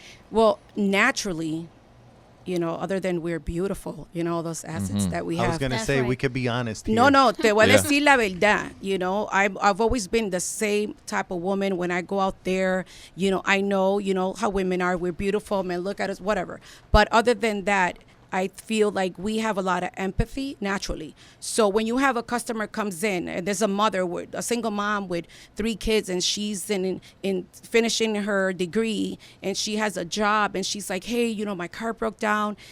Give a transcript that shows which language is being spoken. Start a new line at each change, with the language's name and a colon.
English: Well, naturally, other than we're beautiful, all those assets that we have. I was going to say, we could be honest here.
Spanish: No, te voy a decir la verdad.
English: I've always been the same type of woman when I go out there. I know, how women are. We're beautiful. Men look at us, whatever. But other than that, I feel like we have a lot of empathy naturally. So when you have a customer comes in, and there's a single mom with 3 kids, and she's in finishing her degree, and she has a job, and she's like, hey, my car broke down.